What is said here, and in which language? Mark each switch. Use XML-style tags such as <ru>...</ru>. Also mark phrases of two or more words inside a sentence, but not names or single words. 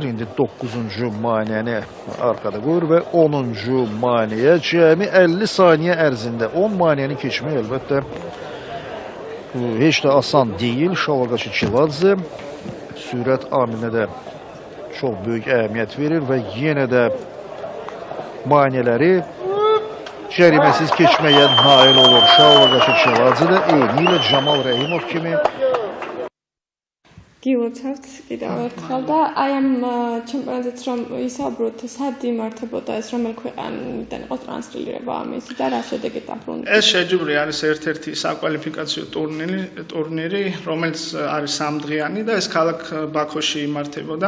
<az>İndi 9-cu maniyəni arkada qoyur və 10-cu maniyə cəmi 50 saniyə ərzində 10 maniyəni keçmək əlbəttə heç də asan deyil. Şalva Gaçeçiladzə sürət amilinə də çox böyük əhəmiyyət verir və yenə də maniyələri cəriməsiz keçməyə nail olur. Şalva Gaçeçiladzə də eyni ilə Camal Rəhimov kimi</az> <ka>გილოცავთ კიდევ ერთხელ და აი ამ ჩემპიონატზეც რომ ისაუბროთ, სად იმართებოდა ეს, რომელ ქვეყანიდან იყო ტრანსლირება ამისი და რა შედეგი დაბრუნდა? ეს შეჯიბრი არის ერთ-ერთი საკვალიფიკაციო ტურნირი, რომელიც არის სამდღიანი და ეს ქალაქ ბაქოში იმართებოდა.</ka>